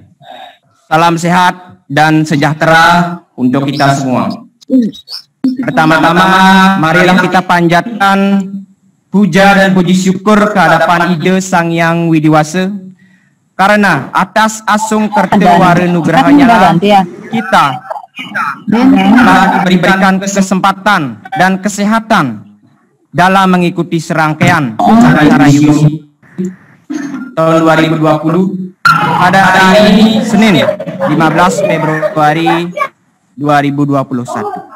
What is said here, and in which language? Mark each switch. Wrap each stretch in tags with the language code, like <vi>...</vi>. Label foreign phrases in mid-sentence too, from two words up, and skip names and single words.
<id>Salam sehat dan sejahtera untuk kita semua. Pertama-tama, marilah kita panjatkan puja dan puji syukur kehadapan Ide Sang Hyang Widiwasa, karena atas asung kertewara nugrahanya kita telah diberikan kesempatan dan kesehatan dalam mengikuti serangkaian acara UNI tahun 2020 pada hari ini Senin 15 Februari 2021.</id>